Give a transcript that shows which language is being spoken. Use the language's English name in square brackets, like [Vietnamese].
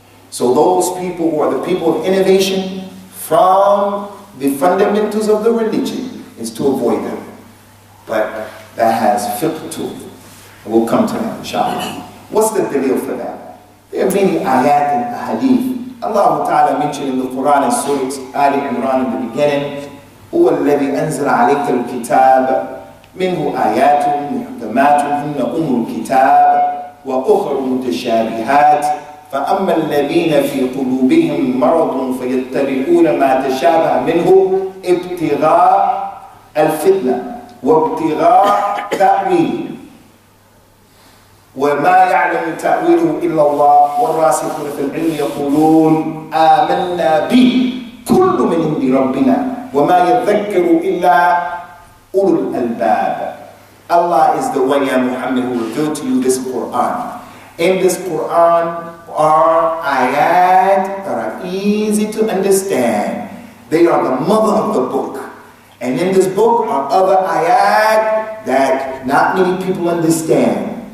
[English] So those people who are the people of innovation from the fundamentals of the religion is to avoid them. But that has fiqh to it. And we'll come to that, inshallah. What's the dalil for that? There are many ayat and hadith. Allah Ta'ala mentioned in the Quran and Surah Ali Imran in the beginning, [Arabic] هو الذي أنزل عليك الكتاب منه آيات محكمات هن أم الكتاب وأخر متشابهات فأما الذين في قلوبهم مرض فيتبعون ما تشابه منه ابتغاء الفتنة وابتغاء تأويله وما يعلم تأويله إلا الله والراسخون في العلم يقولون آمنا به كل من عند ربنا وَمَا يَذَّكَّرُ إِلَّا أُولُو الْأَلْبَابِ. [English] Allah is the one, Ya Muhammad, who revealed to you this Quran. In this Quran are ayat that are easy to understand. They are the mother of the book. And in this book are other ayat that not many people understand.